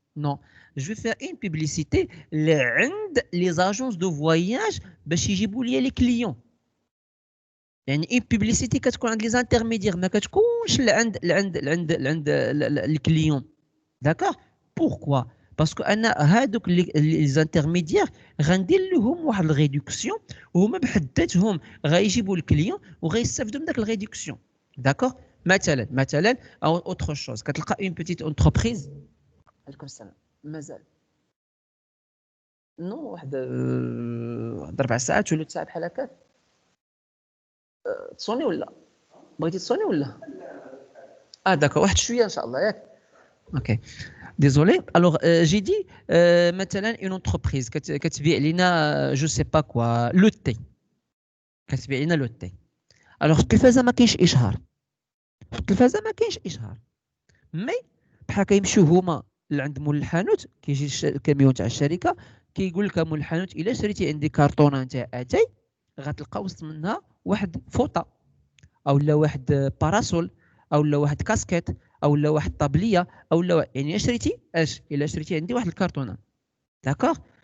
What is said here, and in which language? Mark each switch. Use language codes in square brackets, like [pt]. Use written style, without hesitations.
[fr] Non, je vais faire une publicité les agences de voyage [ar] باش يجيبوا لي [fr] les clients. [ar] يعني [fr] une publicité [ar] كتكون عند [fr] les intermédiaires [ar] ما كتكونش عند les clients. [fr] D'accord? Pourquoi? Parce que [ar] انا هادوك [fr] les intermédiaires [ar] غندير لهم واحد الريدكسيون وهما بحداتهم غيجيبوا الكليون وغيستافدوا من داك الريدكسيون. [fr] D'accord? [ar] مثلا او [fr] autre chose [ar] كتلقى [fr] une petite entreprise. [ar] عليكم السلام. مازال نو واحد 4 ساعات ولا 3 ساعات بحال هكاك. تصوني ولا بغيتي تصوني ولا داكور واحد شويه ان شاء الله ياك. [fr] اوكي désolé. Alors j'ai dit [ar] مثلا [fr] une entreprise [ar] كتبيع لنا [fr] je sais pas quoi le thé. [ar] كتبيع لنا le thé. [fr] alors [ar] التلفازه ما كاينش اشهار. التلفازه ما كاينش اشهار. مي بحال كيمشيو هما عند مول الحانوت كيجي الكاميون تاع الشركه كيقول لك مول الحانوت الا شريتي عندي كارطونه نتاع اتاي غتلقى وسط منها واحد فوطه او لا واحد باراسول او لا واحد كاسكيت او لا واحد طابليه او لا يعني شريتي الا شريتي عندي واحد الكارطونه. داكوغ.